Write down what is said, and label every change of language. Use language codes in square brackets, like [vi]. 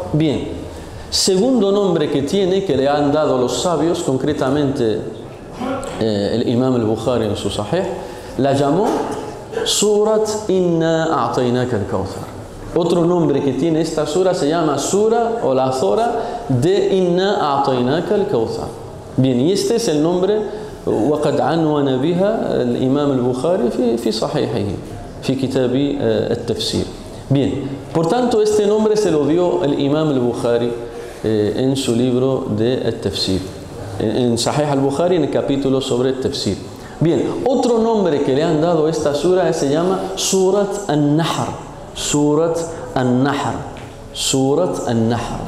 [es] Bien, segundo nombre que tiene, que le han dado los sabios, concretamente el Imam al-Bukhari en su Sahih, la llamó Surat Inna a'tainaka al-Kawthar. Otro nombre que tiene esta sura se llama Sura o la Zora de Inna a'tainaka al-Kawthar. Bien, y este es el nombre [ar] وقد عنون بها الإمام البخاري في صحيحه في كتاب التفسير. [es] Bien, por tanto este nombre se lo dio el Imam al-Bukhari en su libro de Tafsir, en Sahih al-Bukhari, en el capítulo sobre el Tafsir. Bien, otro nombre que le han dado a esta sura se llama Surat al-Nahr. Surat al-Nahr.